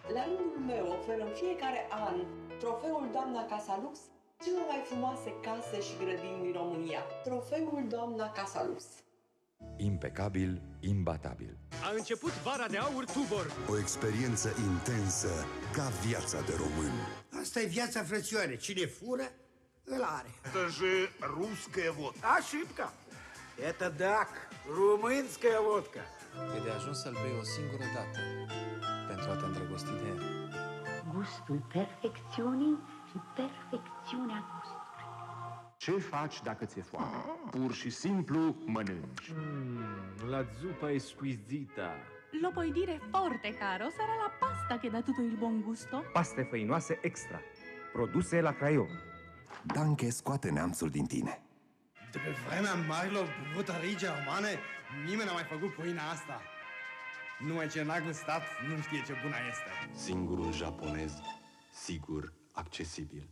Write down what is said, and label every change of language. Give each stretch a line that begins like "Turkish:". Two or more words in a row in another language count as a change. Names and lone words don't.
Romanian: La rândul meu ofer în fiecare an trofeul doamna Casa Lux celor mai frumoase case și grădini din România. Trofeul doamna Casa Lux. Impecabil, imbatabil. A început vara de aur Tubor. O experiență intensă ca viața de român. Asta e viața, frățioare. Cine fură, îl are.
Russian: Это же русская водка. Ошибка. Это дак, румынская водка.
Romanian: E de ajuns să-l bei o singură dată pentru a te îndrăgosti de el. Gustul perfecțiunii și perfecțiunea gustului. Ce faci dacă ți-e foame? Pur și simplu mănânci.
Italian: La zuppa è squisita. Lo puoi dire forte, caro, sarà la pasta che dà tutto il buon gusto.
Romanian: Paste făinoase extra, produse la Craiova. Danke scoate neamțul din tine. De pe vremea marilor butării germane, nimeni n-a mai făcut pâinea asta. Numai ce n-a gustat, nu știe ce bună este. Singurul japonez, sigur, accesibil.